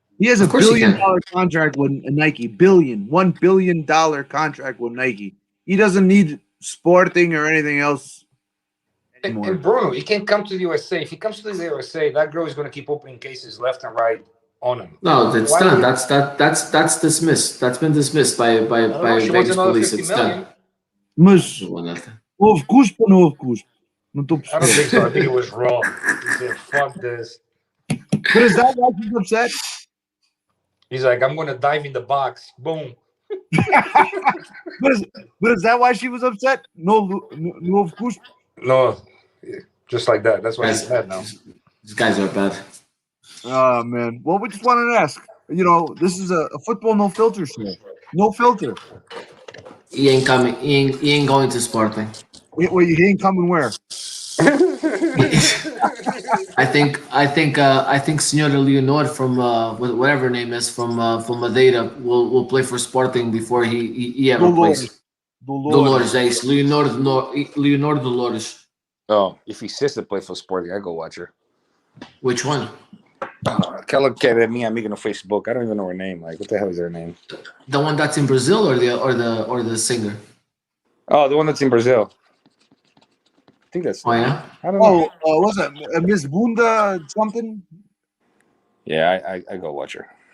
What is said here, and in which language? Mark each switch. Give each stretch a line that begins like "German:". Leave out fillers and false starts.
English: He has a $1 billion contract with Nike. $1 billion contract with Nike. He doesn't need Sporting or anything else. And Bruno, he can't come to the USA. If he comes to the USA, that girl is going to keep opening cases left and right on him. No, that's done. That's dismissed. That's been dismissed by Vegas police. It's done.
Portuguese: Mas houve cuspo ou não houve cuspo? Não estou
English: I don't think so. I think it was wrong. He said, "Fuck this." But is that why he's upset? He's like, "I'm going to dive in the box." Boom. but is that why she was upset?
Portuguese: No houve cuspo.
English: No, just like that. That's why he's mad now. These guys are bad. Oh man. Well, we just wanted to ask. This is a football no filter show. No filter. He ain't coming. He ain't going to Sporting. Wait, he ain't coming where? I think Senora Leonor from whatever her name is from Madeira will play for Sporting before he ever plays. Dolores, yes, Leonor Dolores. Oh, if he says to play for Sporting, I go watch her. Which one?
Portuguese: Aquela que é minha amiga no Facebook.
English: I don't even know her name. Like, what the hell is her name? The one that's in Brazil, or the singer? Oh, the one that's in Brazil. I think that's. Oh yeah. I don't know. What's that? Miss Bunda something? Yeah, I go watcher.